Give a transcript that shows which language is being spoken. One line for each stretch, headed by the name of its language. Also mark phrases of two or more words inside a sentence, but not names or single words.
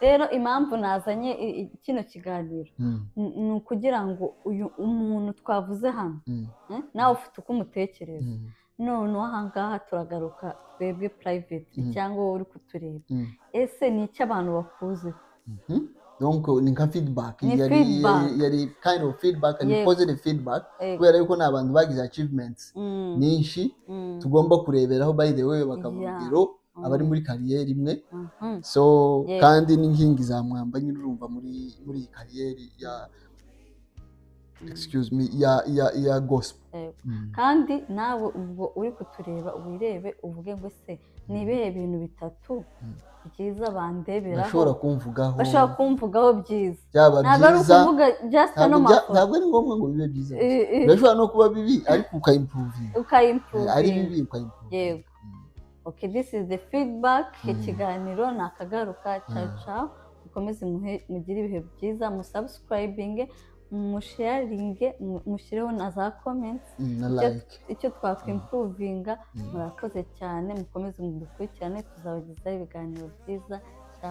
Kinyarwanda: Rero impamvu nazanye kino kiganiro ni ukugira ngo uyu umuntu twavuze hano nawe ufite uko umutekereza, none ahangaha turagaruka twebwe private cyangwa wowe uri kutureba, ese ni icyo abantu bakuze. Donc ni nka feedback yari
English: kind of feedback and positive feedback
Kinyarwanda: kubera yuko n'abantu bagize achievements nyinshi tugomba kureberaho,
English: by the way
Kinyarwanda: bakavugiro abari muri kariyeri imwe. So kandi n'inkingi za mwamba nyine urumva muri kariyeri ya ya gospel. Kandi nawe ubwo uri kutureba wirebe uvuge ngo se ni ibihe bintu bitatu byiza bandeberaho bashobora kumvugaho byiza. Ntabwo ari ukuvuga just no mafoto, ntabwo ari ngombwa ngo bibe byiza, bishobora no kuba bibi ariko ukayimprove ari bibi ukayimprove. Yego.
English: Okay, this is the feedback.
Kinyarwanda: Ikiganiro nakagaruka. Ciao, mukomeze mugire ibihe byiza, musubscribing, musharinge, mushireho na za comments icyo twakwimprovinga. Murakoze cyane, mukomeze mudukurikirane, tuzabagezaho ibiganiro byiza.